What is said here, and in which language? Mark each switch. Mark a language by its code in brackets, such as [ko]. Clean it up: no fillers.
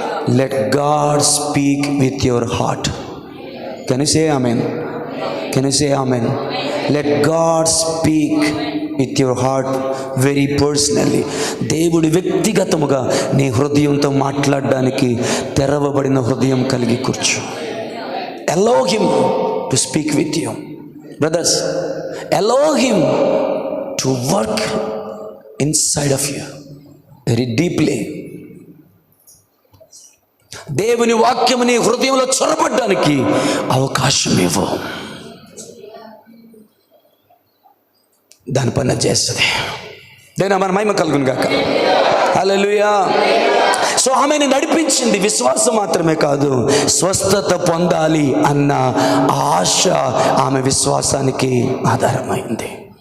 [en] Let God speak with your heart. Can you say amen? Can you say amen? Let God speak with your heart very personally. [te] దేవుడు వ్యక్తిగతముగా నీ హృదయంతో మాట్లాడడానికి తెరవబడిన హృదయం కలిగి కూర్చో. [en] allow him to speak with you, brothers. allow him to work inside of you very deeply. [te] దేవుని వాక్యము నీ హృదయంలో చొరబడ్డానికి అవకాశం ఇవ్వు. దాని పని చేస్తుంది. దేని మన మహిమ కలుగును గాక. హల్లెలూయా. సో ఆమెను నడిపించింది విశ్వాసం మాత్రమే కాదు, స్వస్థత పొందాలి అన్న ఆశ ఆమె విశ్వాసానికి ఆధారమైంది.